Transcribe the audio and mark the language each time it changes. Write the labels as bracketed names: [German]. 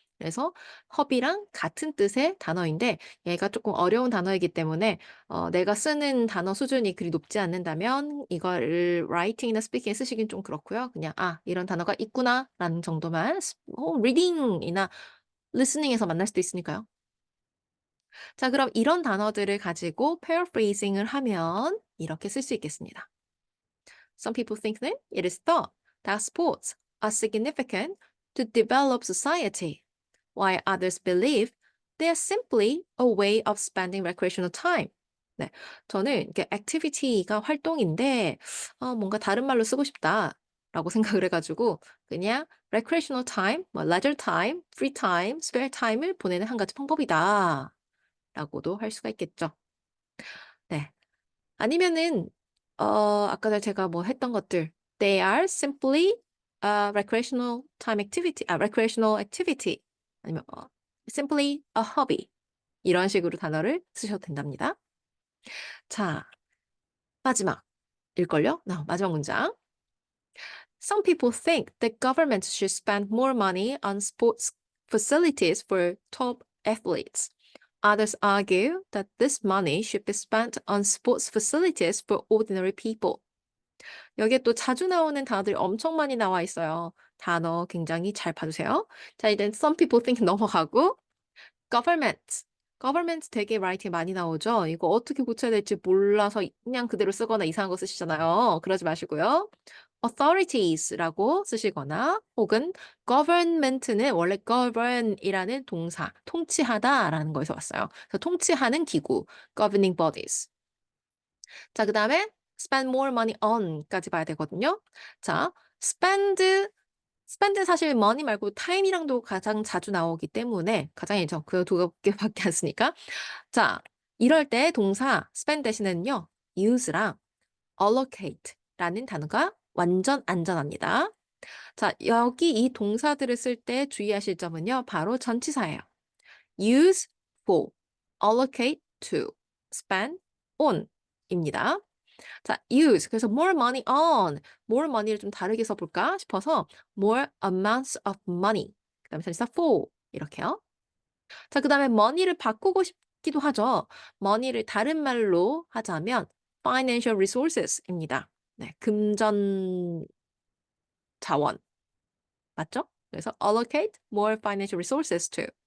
[Korean] 그래서 허비랑 같은 뜻의 단어인데 얘가 조금 어려운 단어이기 때문에 내가 쓰는 단어 수준이 그리 높지 않는다면 이거를 writing이나 speaking에 쓰시긴 좀 그렇고요. 그냥 '아 이런 단어가 있구나.'라는 정도만 reading이나 listening에서 만날 수도 있으니까요. 자 그럼 이런 단어들을 가지고 paraphrasing을 하면 이렇게 쓸 수 있겠습니다. [English] Some people think that it is thought that sports are significant to develop society, while others believe they are simply a way of spending recreational time. [Korean] 네, 저는 이게 activity가 활동인데 뭔가 다른 말로 쓰고 싶다라고 생각을 해가지고 그냥 recreational time, 뭐 leisure time, free time, spare time을 보내는 한 가지 방법이다라고도 할 수가 있겠죠. 네. 아니면은 아까 전에 제가 뭐 했던 것들 [English] they are simply a recreational time activity recreational activity [Korean] 아니면 [English] simply a hobby [Korean] 이런 식으로 단어를 쓰셔도 된답니다. 자, 마지막일걸요? 마지막 문장. [English] Some people think the government should spend more money on sports facilities for top athletes. Others argue that this money should be spent on sports facilities for ordinary people. [Korean] 여기에 또 자주 나오는 단어들이 엄청 많이 나와 있어요. 단어 굉장히 잘 봐주세요. 자, 이제 [English] some people think [Korean] 넘어가고 government. government 되게 라이팅에 많이 나오죠. 이거 어떻게 고쳐야 될지 몰라서 그냥 그대로 쓰거나 이상한 거 쓰시잖아요. 그러지 마시고요. authorities라고 쓰시거나 혹은 government는 원래 govern이라는 동사, 통치하다라는 거에서 왔어요. 그래서 통치하는 기구, governing bodies. 자, 그다음에 spend more money on까지 봐야 되거든요. 자, spend 사실 money 말고 time이랑도 가장 자주 나오기 때문에 가장이죠. 그 두 개밖에 안 쓰니까. 자, 이럴 때 동사 spend 대신에는요. use랑 allocate라는 단어가 완전 안전합니다. 자, 여기 이 동사들을 쓸 때 주의하실 점은요. 바로 전치사예요. [English] use for, allocate to, spend on [Korean] 입니다. 자, [English] use. [Korean] 그래서 [English] more money on. more money를 [Korean] 좀 다르게 써볼까 싶어서 [English] more amounts of money. [Korean] 그 다음에 전치사 for. 이렇게요. 자, 그 다음에 money를 바꾸고 싶기도 하죠. money를 다른 말로 하자면 financial resources입니다. 네, 금전 자원. 맞죠? [English] 그래서 allocate more financial resources to.